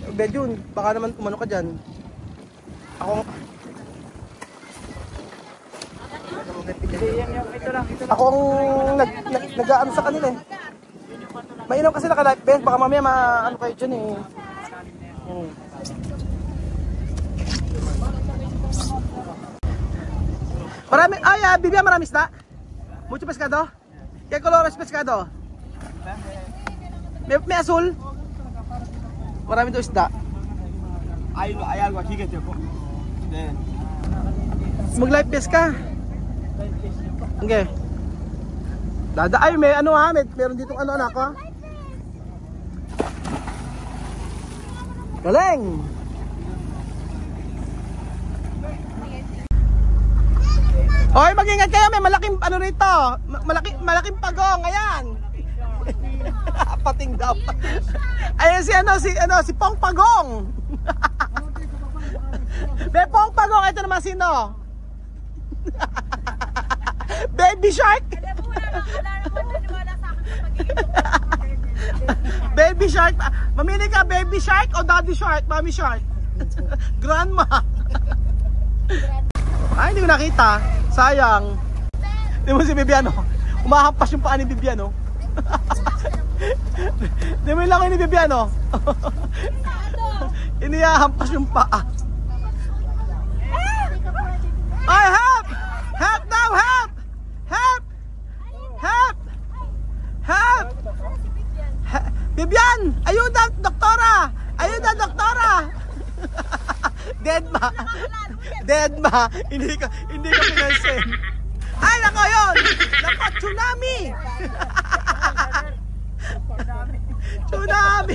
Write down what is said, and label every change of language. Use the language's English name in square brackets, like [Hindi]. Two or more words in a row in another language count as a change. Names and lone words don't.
[Filipino] Bejun, baka naman umano ka dyan. Ako ang nag-aano sa kanila eh. Mainam kasi naka- [English] life vest, [Filipino] baka mamaya maano kayo dyan eh. Marami, Bibia, marami isda? [Spanish] Mucho pescado? ¿Qué color es pescado? [Filipino] May azul? Marami to isda. [Spanish] Hay algo aquí que te pongo. [Filipino] Mag- [English] life vest [Filipino] ka. Okay. Ay, may ano ha, meron ditong ano anak ha. Galing! Hoy, mag-ingat kayo, may malaking ano rito. Malaking pagong, ayan. Pating daw. Ayan si Pong Pagong. May Pong Pagong, ito naman sino? Baby Shark. Baby Shark. Mamili ka, Baby Shark o Daddy Shark? Mommy Shark. Grandma. Ay, hindi ko nakita. Sayang. Di mo si Bibiano. Umahampas yung paa ni Bibiano. Di mo lang ni Bibiano. Inihahampas yung paa. Ay, help! [English] Help now! Help! Help! Help! Help! Bibian! [Spanish] Ayuda, doktora! Ayuda, doktora! [Filipino] Dead ma! Dead ma! Hindi ka pinansin. Ay, nako yun! Nako, tsunami! Tsunami!